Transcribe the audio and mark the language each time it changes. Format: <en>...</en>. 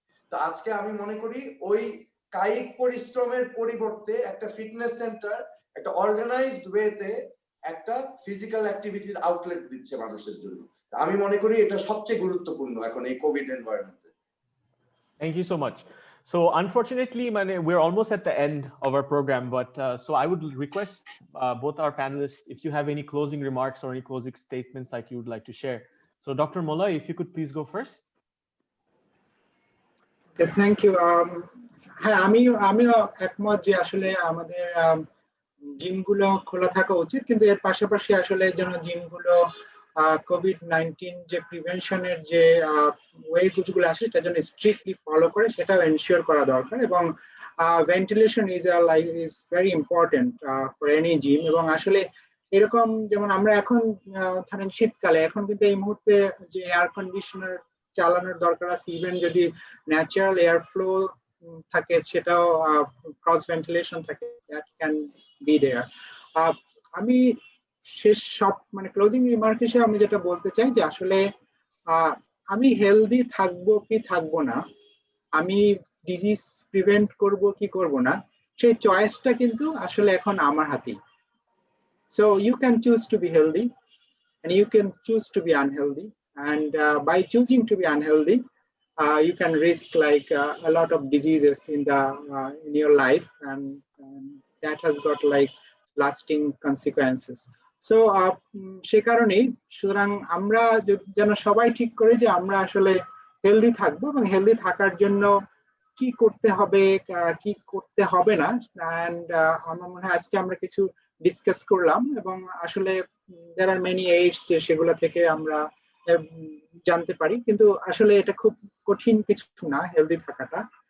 <bn>তো আজকে আমি মনে করি ওই কায়িক পরিশ্রমের পরিবর্তে একটা ফিটনেস সেন্টার একটা অর্গানাইজড ওয়েতে একটা ফিজিক্যাল অ্যাক্টিভিটির আউটলেট দিচ্ছে মানুষের জন্য। আমি মনে করি এটা সবচেয়ে গুরুত্বপূর্ণ এখন এই Covid এনভায়রনমেন্টে।</bn> <en>Thank you so much. So unfortunately, we're almost at the end of our program, but so I would request both our panelists, if you have any closing remarks or any closing statements like you would like to share. So Dr. Molla, if you could please go first. Thank you.</en> <bn>হ্যাঁ, আমিও একমত যে আসলে আমাদের জিমগুলো খোলা থাকা উচিত, কিন্তু এর পাশাপাশি আসলে যেন জিমগুলো COVID-19 যে প্রিভেনশনের যে ওয়েগুলো আছে সেটা যেন স্ট্রিক্টলি ফলো করে, সেটাও এনশিওর করা দরকার।</bn> <en>এবং ventilation is very important for any gym.</en> <bn>এবং আসলে এরকম যেমন আমরা এখন ধরেন শীতকালে, এখন কিন্তু এই মুহূর্তে যে এয়ার কন্ডিশনার চালানোর দরকার আছে, ইভেন যদি ন্যাচারাল এয়ার ফ্লো থাকে, সেটাও ক্রস ভেন্টিলেশন থাকে,</bn> <en>That can be there.</en> <bn>আমি শেষ মানে ক্লোজিং রিমার্ক হিসেবে আমি যেটা বলতে চাই যে আসলে আমি হেলদি থাকবো কি থাকবো না, আমি ডিজিজ প্রিভেন্ট করব কি করব না, সেই চয়েসটা কিন্তু আসলে এখন আমার হাতেই।</bn> <en>So you can choose to be healthy and you can choose to be unhealthy, and by choosing to be unhealthy, you can risk like a lot of diseases in your life, and that has got like lasting consequences.</en> <bn>So সে কারণেই সুতরাং আমরা যেন সবাই ঠিক করে যে আমরা আসলে হেলদি থাকবো, এবং হেলদি থাকার জন্য কি করতে হবে কি করতে হবে না, এন্ড আমার মনে হয় আজকে আমরা কিছু ডিসকাস করলাম, এবং আসলে</bn> <en>there are many aids</en> <bn>যে সেগুলো থেকে আমরা জানতে পারি, কিন্তু আসলে এটা খুব কঠিন কিছু না হেলদি থাকাটা।</bn>